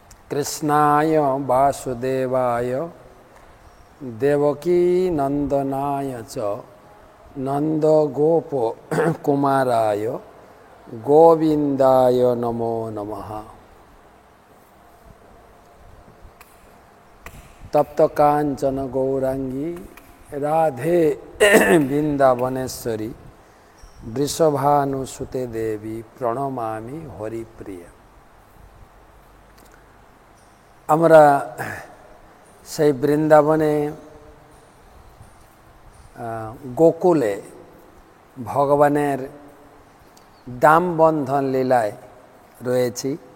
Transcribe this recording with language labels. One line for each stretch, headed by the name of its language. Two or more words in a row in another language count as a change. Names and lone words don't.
Sanskrit: कृष्णाय वासुदेवाय देवकी नंदनाय च नंदगोप कुमाराय गोविंदाय नमो नमः। तप्त कांचन गौरांगी राधे वृंदावनेश्वरी वृषभानुसुते देवी प्रणमामि हरिप्रिय।
Bangla: আমরা সেই বৃন্দাবনে গোকুলে ভগবানের দাম বন্ধন লীলায় রয়েছি।